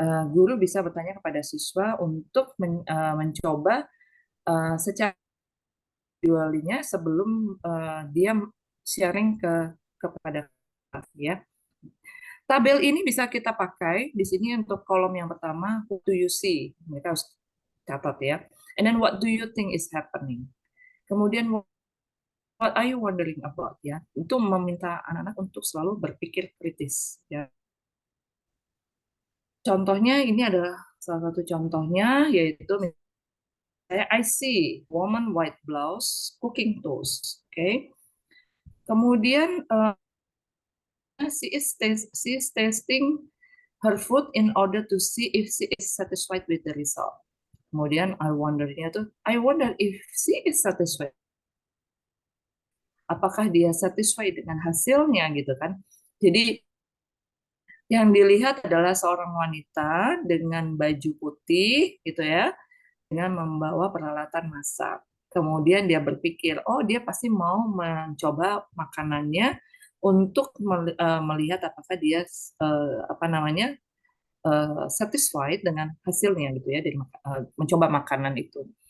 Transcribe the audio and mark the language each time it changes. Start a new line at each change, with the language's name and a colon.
Indonesian: guru bisa bertanya kepada siswa untuk mencoba secara individualnya sebelum dia sharing kepada kelas ya. Tabel ini bisa kita pakai di sini untuk kolom yang pertama,
English: what do you see?
Indonesian: Mereka harus catat ya.
English: And then what do you think is happening?
Indonesian: Kemudian
English: what are you wondering about ya?
Indonesian: Itu meminta anak-anak untuk selalu berpikir kritis ya. Contohnya ini adalah salah satu contohnya yaitu misalnya
English: I see woman white blouse cooking toast.
Indonesian: Oke. Okay? Kemudian
English: she is tasting her food in order to see if she is satisfied with the result. Kemudian I wonder-nya tuh, I wonder if she is satisfied.
Indonesian: Apakah dia satisfied dengan hasilnya gitu kan? Jadi yang dilihat adalah seorang wanita dengan baju putih gitu ya, dengan membawa peralatan masak. Kemudian dia berpikir, oh dia pasti mau mencoba makanannya untuk melihat apakah dia apa namanya satisfied dengan hasilnya gitu ya dari mencoba makanan itu.